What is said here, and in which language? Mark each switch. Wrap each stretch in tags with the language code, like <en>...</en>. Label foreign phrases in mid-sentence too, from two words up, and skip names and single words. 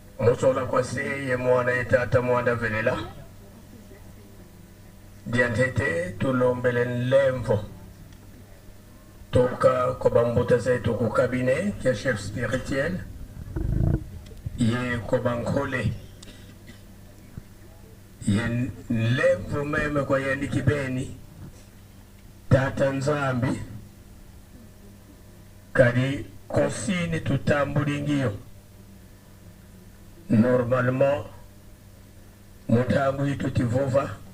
<kg>Mosola kwa ye mwana etata mwanda velela. Diantete tulombele lemvo. Toka kwa bambuta zetu ku cabinet ya</kg> <fr>chef spirituel.</fr> <kg>Ye kwa bankole. Ye lemvo meme kwa yendi kibeni. Tata Nzambi. Kadi konsini tutambulingio. Normalement, mutangu hitu tivova.</kg>